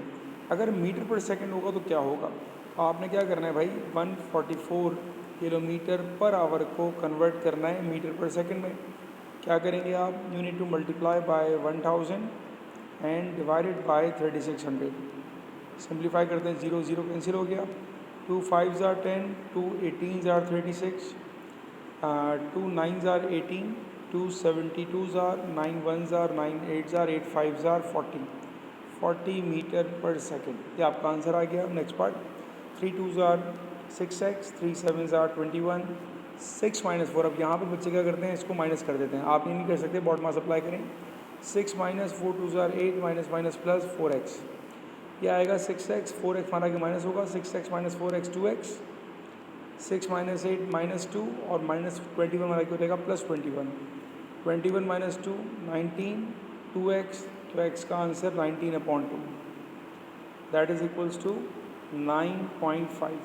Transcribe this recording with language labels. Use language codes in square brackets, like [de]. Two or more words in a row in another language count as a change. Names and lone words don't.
[hi] अगर मीटर पर सेकंड होगा तो क्या होगा, तो आपने क्या करना है भाई, 144 किलोमीटर पर आवर को कन्वर्ट करना है मीटर पर सेकंड में। क्या करेंगे आप, [en] you need to multiply by 1000 and divided by 3600. [hi] सिंप्लीफाई करते हैं, 0 0 कैंसिल हो गया, [en] 2 5s are 10, 2 18s are 36, 2 9s are 18, 2 72s are 9 1s are 9 8s are 8 5s are 40 [hi] मीटर पर सेकेंड। ये आपका आंसर आ गया। नेक्स्ट पार्ट, [en] 3 2s are 6x, 3 7s are 21, [hi] 6 - 4। अब यहाँ पर बच्चे क्या करते हैं, इसको माइनस कर देते हैं। आप ये नहीं कर सकते, बॉड मास अप्लाई करें। 6 - [en] 4 2s are 8 [hi] माइनस माइनस प्लस 4x, ये आएगा 6x, 4x माना कि माइनस होगा, 6x - 4x 2x, 6 - 8 - 2 और -21 माना कि हो जाएगा +21, 21 - 2 19, 2x, तो x का आंसर 19/2, [en] that is equals to 9.5.